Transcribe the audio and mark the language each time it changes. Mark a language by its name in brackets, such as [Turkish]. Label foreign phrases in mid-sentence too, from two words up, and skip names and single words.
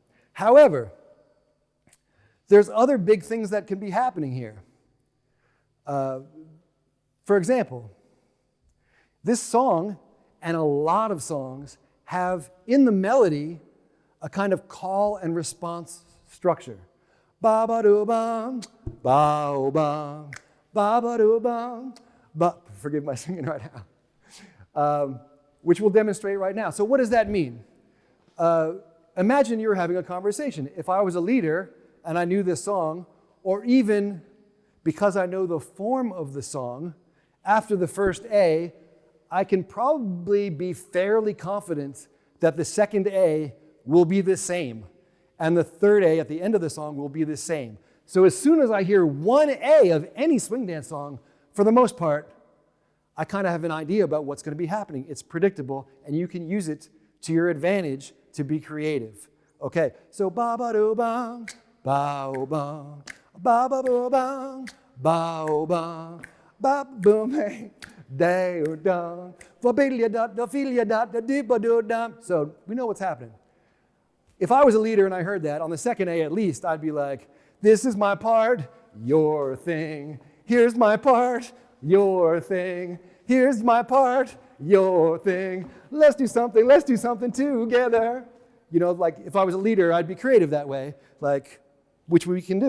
[English] However, there's other big things that can be happening here. For example, this song and a lot of songs have in the melody a kind of call and response structure. Ba ba do bam, ba o bam, ba ba do bam, ba. forgive my singing right now, which we'll demonstrate right now. So what does that mean? Imagine you're having a conversation. If I was a leader and I knew this song, or even because I know the form of the song, after the first A, I can probably be fairly confident that the second A will be the same, and the third A at the end of the song will be the same. So as soon as I hear one A of any swing dance song, for the most part, I kind of have an idea about what's going to be happening. It's predictable, and you can use it to your advantage to be creative. Okay, so ba-ba-do-bang, ba-o-bang, ba-ba-bo-bang, ba-o-bang, ba-boom-bang, day-o-dang, fa-bilya-da-da-filya-da-da-dee-ba-do-dam. So we know what's happening. If I was a leader and I heard that, on the second A at least, I'd be like, this is my part, your thing. Here's my part, your thing. Here's my part, your thing. Let's do something together. You know, like if I was a leader, I'd be creative that way, like, which we can do.